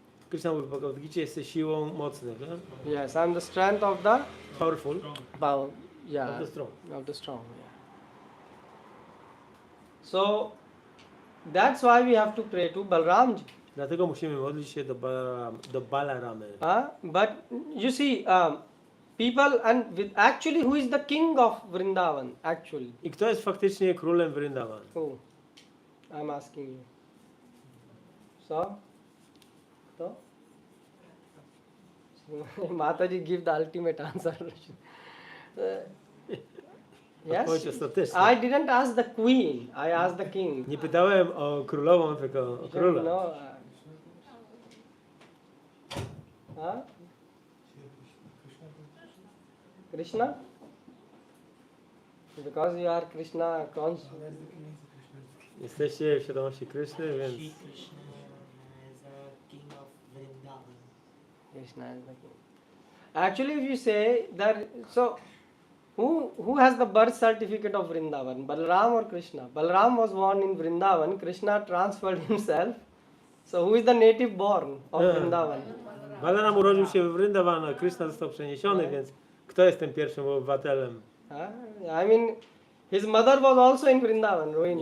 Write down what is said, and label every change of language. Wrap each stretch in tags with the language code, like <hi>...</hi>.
<pl>Krishna mówi w Bhagavad Gicie, jesteś siłą mocnych. Nie?</pl> <en>yes, I am the strength of the Powerful. power. Yeah. Of the strong. Of the strong. Yeah. So that's why we have to pray to Balramji.</en> <pl>Dlatego musimy modlić się do Balaramy.</pl> <en>But you see, people and actually who is the king of Vrindavan actually?</en> <pl>I kto jest faktycznie królem Vrindavan?</pl> <en>Who? I'm asking you. So? Mataji give the ultimate answer. Yes.</en> <pl>Odpowiedź ostateczna.</pl> <en>I didn't ask the queen. I asked the king.</en> <pl>Nie pytałem o królową, tylko o króla.</pl> <en>No. Krishna? Because you are Krishna conscious.</en> <pl>Jesteście w świadomości Kryszny, więc</pl> <en>Shri Krishna is a king of Vrindavan. Krishna is the king. Actually, if you say that, so who has the birth certificate of Vrindavan? Balram or Krishna? Balram was born in Vrindavan. Krishna transferred himself. So who is the native born of Vrindavan?</en> <pl>Balaram urodził się w Vrindavan, a Kryszna został przeniesiony, więc kto jest tym pierwszym obywatelem?</pl> <en>I mean, his mother was also in Vrindavan, Rohini.</en>